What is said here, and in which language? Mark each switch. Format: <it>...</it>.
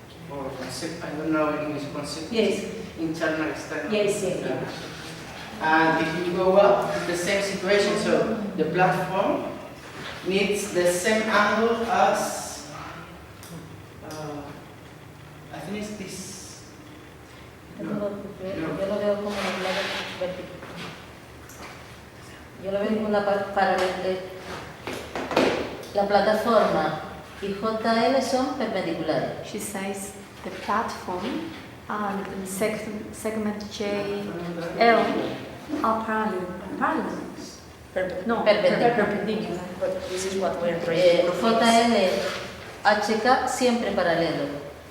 <en>Or concept, I don't know in English concept. Yes. Internal, external. Yes, yeah. And if you go up, it's the same situation. So the platform needs the same angle as, I think it's this.</en> <es>Yo lo veo como un lado vertical. Yo lo veo como una paralela. La plataforma y JL son perpendiculares.</es> <en>She says the platform and the segment JL are parallel. No, perpendicular. But this is what we're trying to prove.</en> <es>JL, HK siempre paralelo.</es>